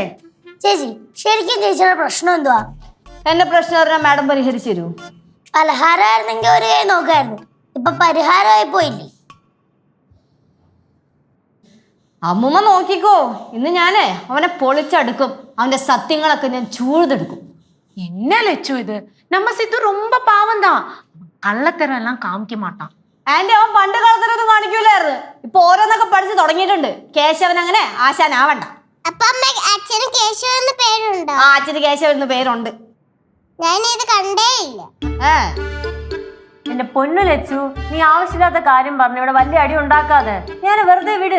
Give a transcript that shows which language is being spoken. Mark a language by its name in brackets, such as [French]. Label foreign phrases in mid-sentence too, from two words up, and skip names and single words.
[Malayalam] ചേച്ചി ശരിക്കും ചേച്ചിയുടെ പ്രശ്നം എന്തുവാ? എന്റെ പ്രശ്നം പറഞ്ഞാൽ മാഡം പരിഹരിച്ചു തരൂ. പലഹാരമായിരുന്നെങ്കിൽ ഒരു കൈ നോക്കായിരുന്നു, ഇപ്പൊ പരിഹാരമായി പോയില്ലേ? അമ്മൂമ്മ നോക്കിക്കോ, ഇന്ന് ഞാനേ അവനെ പൊളിച്ചടുക്കും, അവന്റെ സത്യങ്ങളൊക്കെ ഞാൻ ചൂഴ്തെടുക്കും. [Tamil] என்ன லட்சு இது? நம்ம சித்து ரொம்ப பாவம் தான், கள்ளத்தரம் எல்லாம் காமிக்க மாட்டான். [Malayalam] ആന്റി, അവൻ പണ്ട് കളത്തിലൊന്നും കാണിക്കൂലായിരുന്നു, ഇപ്പൊ ഓരോന്നൊക്കെ പഠിച്ച് തുടങ്ങിയിട്ടുണ്ട്. കേശവൻ അങ്ങനെ ആശാനാവണ്ട. അച്ഛന് കേശവൻ എന്ന് പേരുണ്ടോ? ആ, അച്ഛന് കേശവൻ എന്ന് പേരുണ്ട്. ഞാനിത് കണ്ടേ ഇല്ല. എന്റെ പൊന്നു ലച്ചു, നീ ആവശ്യമില്ലാത്ത കാര്യം പറഞ്ഞു ഇവിടെ വലിയ അടി ഉണ്ടാക്കാതെ ഞാൻ വെറുതെ വിട്.